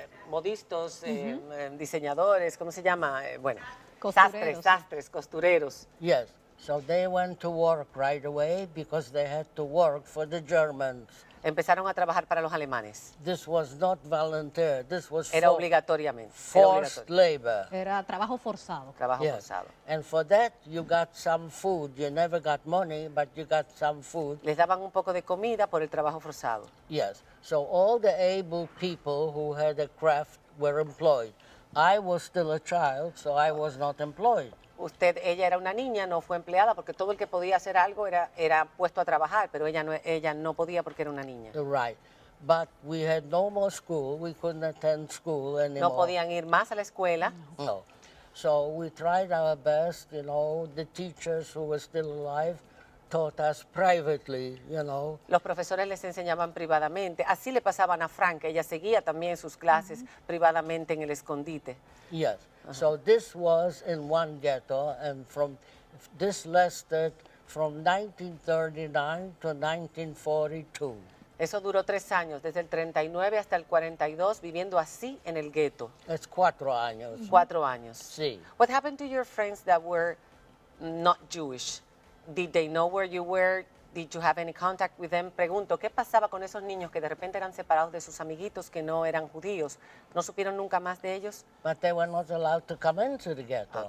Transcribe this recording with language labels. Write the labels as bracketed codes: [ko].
[es] modistos, diseñadores, ¿cómo se llama? Bueno, Costureros. sastres, costureros. [en] yes. So they went to work right away because they had to work for the Germans. [es] Empezaron a trabajar para los alemanes. [en] This was not volunteer. This was [es] Era obligatoriamente. Era [en] forced [es] obligatorio. [en] labor. [es] Era trabajo forzado. Trabajo [en] Yes. [es] forzado. [en] And for that, you got some food. You never got money, but you got some food. [es] Les daban un poco de comida por el trabajo forzado. [en] Yes. So all the able people who had a craft were employed. I was still a child, so I was not employed. [es] Ella era una niña, no fue empleada porque todo el que podía hacer algo era puesto a trabajar, pero ella no podía porque era una niña. [en] Right. But we had no more school. We couldn't attend school anymore. [es] No podían ir más a la escuela. No. [en] So we tried our best, you know. The teachers who were still alive taught us privately, you know. [es] Los profesores les enseñaban privadamente. Así le pasaban a Frank. Ella seguía también sus clases privadamente en el escondite. [en] Yes. So this was in one ghetto, and this lasted from 1939 to 1942. [es] Eso duró 3 años, desde el 39 hasta el 42, viviendo así en el gueto. [en] It's 4 años. [es] 4 años. Sí. [en] What happened to your friends that were not Jewish? Did they know where you were? Did you have any contact with them? [es] Pregunto, ¿qué pasaba con esos niños que de repente eran separados de sus amiguitos que no eran judíos? ¿No supieron nunca más de ellos? [en] But they were not allowed to come into the ghetto.